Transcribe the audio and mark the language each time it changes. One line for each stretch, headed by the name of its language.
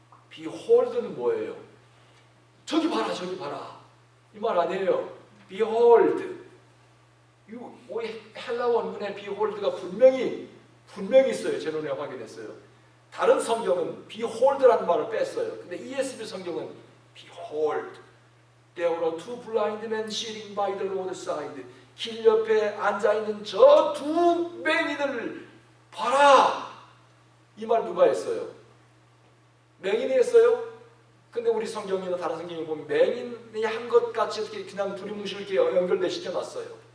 Korean: behold는 뭐예요? 저기 봐라 이 말 아니에요.
English: behold.
Korean: 이 헬라 원문에 behold가 분명히 있어요. 제 눈에 확인했어요. 다른 성경은 behold라는 말을 뺐어요. 근데 ESV 성경은
English: behold, there were two blind men sitting by the roadside.
Korean: 길 옆에 앉아있는 저 두 맹인을 봐라. 이 말 누가 했어요? 맹인이 했어요? 근데 우리 성경이나 다른 성경에 보면 맹인이 한 것 같이 이렇게 그냥 두리뭉실 이렇게 연결되시켜 놨어요.